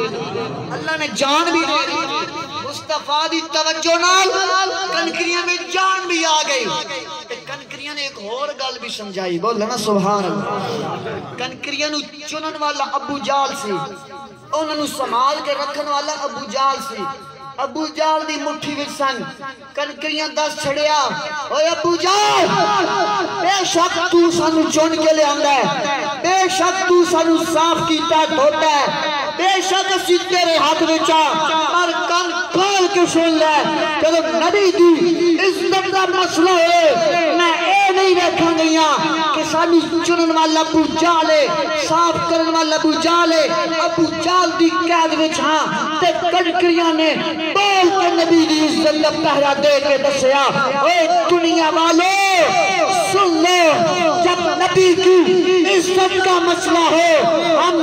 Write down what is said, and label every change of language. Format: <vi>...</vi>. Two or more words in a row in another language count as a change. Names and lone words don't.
<pa>اللہ نے جان بھی دے دیتی، مصطفیٰ دی توجہ نال کنکریاں میں جان بھی آ گئی، کنکریاں نے ایک اور گل بھی سمجھائی، بول نا سبحان اللہ، کنکریاں نو چنن والا ابو جال سی، انہوں نے سنبھال کے رکھن والا ابو جال سی، ابو جال دی مٹھی وچ سن کنکریاں 10 چھڑیا، اوے ابو جال بے شک تو سانو چن کے لے آندا ہے، بے شک تو سانو صاف کیتا دھوتا ہے، بے شک اسی تیرے ہاتھ وچ پر کن کھول کے سن لے، جب نبی دی عزت دا مسئلہ ہے، میں اے نہیں رکھاں گیاں کہ سانو چنن والا ابو جال ہے، صاف کرن والا ابو جال ہے، ابو جال دی قید وچ ہاں تے کنکریاں نے بول کے نبی دی عزت کا پہرا دے کے دسیا،</pa> <ur>اے دنیا والے سن لو، جب نبی کی عزت کا مسئلہ ہو، ہم</ur>